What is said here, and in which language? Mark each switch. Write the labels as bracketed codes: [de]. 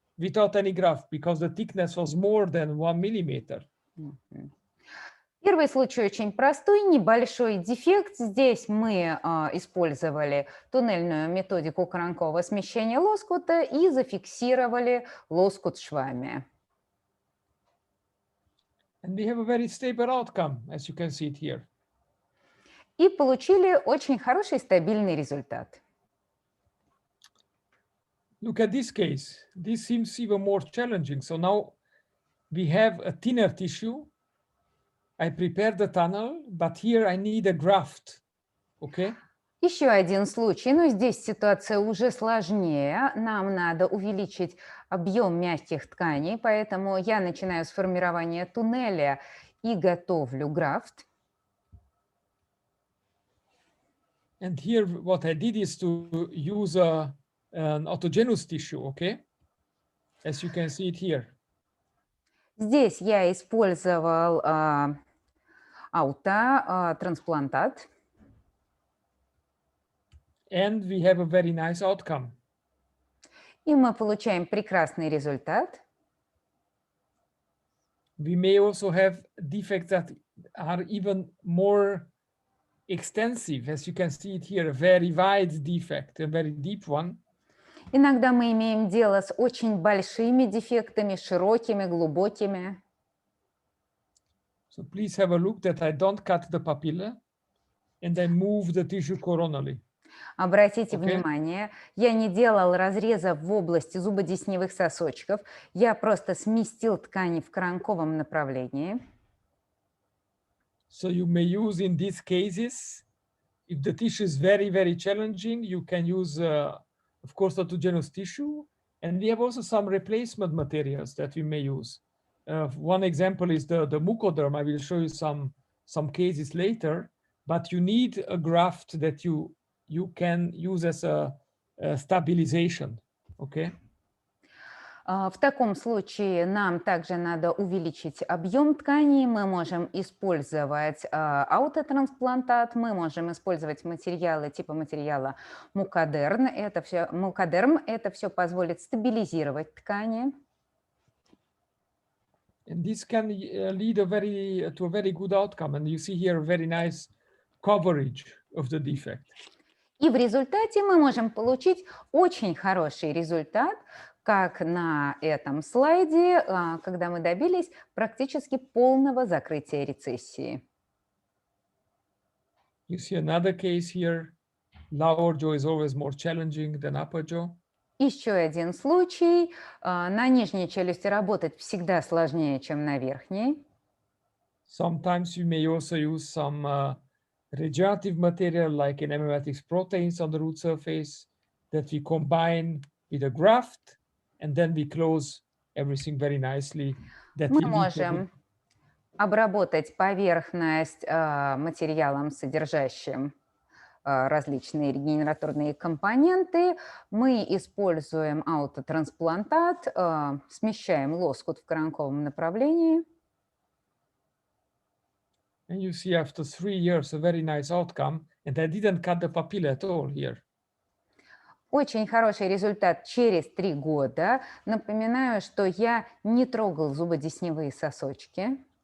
[en] without any graft because the thickness was more than 1 millimeter. [ru] Первый случай очень простой, небольшой дефект. Здесь мы использовали туннельную методику коронкового смещения лоскута и зафиксировали лоскут швами. [en] And we have a very stable outcome, as you can see it here. [ru] И получили очень хороший стабильный результат. [en] Look at this case. This seems even more challenging. So now we have a thinner tissue. I prepared the tunnel, but here I need a graft. Okay? [ru] Еще один случай, но здесь ситуация уже сложнее. Нам надо увеличить объем мягких тканей, поэтому я начинаю с формирования туннеля и готовлю графт. [en] And here what I did is to use an autogenous tissue, okay? As you can see it here. [ru] Здесь я использовал аутотрансплантат. [en] And we have a very nice outcome. [ru] И мы получаем прекрасный результат. [en] We may also have defects that are even more extensive, as you can see it here, a very wide defect, a very deep one. [ru] Иногда мы имеем дело с очень большими дефектами, широкими, глубокими. [en] So please have a look that I don't cut the papilla and I move the tissue coronally. [ru] Обратите внимание, я не делал разреза в области зубодесневых сосочков, я просто сместил ткани в коронковом направлении. [en] So you may use in these cases, if the tissue is very, very challenging, you can use, of course, autogenous tissue. And we have also some replacement materials that we may use. One example is the mucoderm. I will show you some cases later, but you need a graft that you can use as a stabilization, okay? [ru] В таком случае нам также надо увеличить объем тканей. Мы можем использовать аутотрансплантат, мы можем использовать материалы типа материала мукодерм. Это все позволит стабилизировать ткани. [en] And this can lead to a very good outcome. And you see here a very nice coverage of the defect. [ru] И в результате мы можем получить очень хороший результат, как на этом слайде, когда мы добились практически полного закрытия рецессии. [en] You see another case here. Lower jaw is always more challenging than upper jaw. [ru] Еще один случай. На нижней челюсти работать всегда сложнее, чем на верхней. [en] Sometimes you may also use some regenerative material like enematics proteins on the root surface that we combine with a graft, and then we close everything very nicely. [ru] Мы можем обработать поверхность материалом, содержащим различные регенераторные компоненты. Мы используем аутотрансплантат, смещаем лоскут в коронковом направлении. [en] And you see after 3 years a very nice outcome, and I didn't cut the papilla at all here. [ru] Очень хороший результат через 3 года. Напоминаю, что я не трогал зубодесневые сосочки.